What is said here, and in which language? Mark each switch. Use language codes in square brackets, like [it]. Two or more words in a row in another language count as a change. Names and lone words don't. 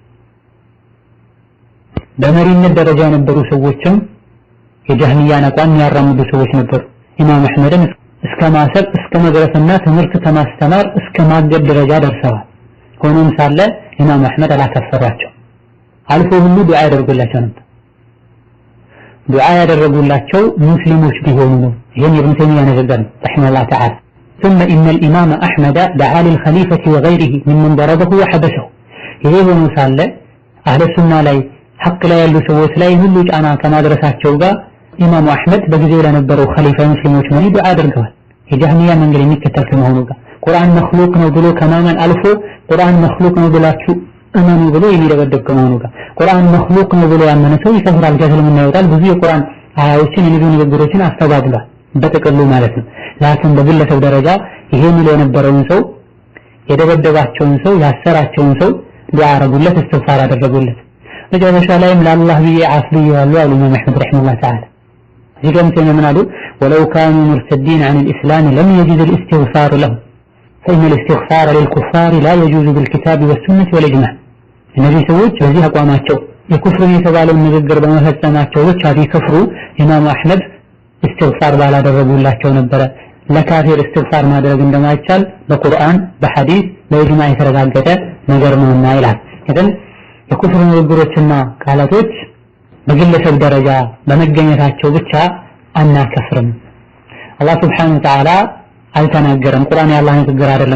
[am] በመሪነት ደረጃ የነበሩ ሰዎችም የጃህሚያን አቋም ያራምዱ ሰዎች ነበሩ። ኢማም አህመድን እስከ ማሰብ እስከ መድረስና ትምህርት ከማስተማር እስከ ማገድ ደረጃ ደርሰዋል። ሆኖም ሳለ ኢማም አህመድ አላከፈሯቸው። አልፎ ሁሉ ዱዓ ያደርጉላቸው ነበር። ዱዓ ያደረጉላቸው ሙስሊሞች ቢሆኑ ነው። ይሄን ኢብኑ ተይሚያ ንግግር ነው [ar] رحمه الله تعالى። ثم إن الإمام أحمد دعا للخليفة وغيره ممن ضربه وحبسه. [am] ይሄ ሆኖ ሳለ [ar] أهل السنة [am] ላይ ሐቅ ላይ ያሉ ሰዎች ላይ ሁሉ ጫና ከማድረሳቸው ጋር ኢማሙ አህመድ በጊዜው ለነበረው ኸሊፋ ሙስሊሞች መሪ ዱዓ አድርገዋል። የጃህሚያ መንገድ የሚከተል ከመሆኑ ጋር ቁርአን መክሉቅ ነው ብሎ ከማመን አልፎ ቁርአን መክሉቅ ነው ብላችሁ እመኑ ብሎ የሚደበደብ ከመሆኑ ጋር ቁርአን መክሉቅ ነው ብሎ ያመነ ሰው ይከፍራል፣ ከእስልምና ይወጣል። ብዙ የቁርአን አያዎችን የነብዩ ንግግሮችን አስተባብሏል በጥቅሉ ማለት ነው። ላኪን በግለሰብ ደረጃ ይሄ የሚል የነበረውን ሰው የደበደባቸውን ሰው ያሰራቸውን ሰው ዱዓ አረጉለት፣ እስትግፋር አደረጉለት። መጨረሻ ላይም ለአላህ ብዬ አፍልዩ አሉ ኢማም አህመድ [ar] رحمه الله تعالى። [am] እዚህ ጋር ምን አሉ? [ar] ولو كانوا مرتدين عن الاسلام لم يجوز الاستغفار لهم فإن الاستغفار للكفار لا يجوز بالكتاب والسنة والإجماع. [am] እነዚህ ሰዎች በዚህ አቋማቸው የኩፍርን የተባለውን ንግግር በመፈጸማቸው ብቻ ቢከፍሩ ኢማም አህመድ استغفار ባላደረጉላቸው ነበረ። ለካፊር استغفار ማድረግ እንደማይቻል በቁርአን በሐዲስ በኢጅማዕ የተረጋገጠ ነገር ነውና ይላል። ግን የኩፍር ንግግሮችና ቃላቶች በግለሰብ ደረጃ በመገኘታቸው ብቻ አናከፍርም። አላህ [ar] سبحانه وتعالى [am] አልተናገረም። ቁርአን የአላህ ንግግር አይደለም።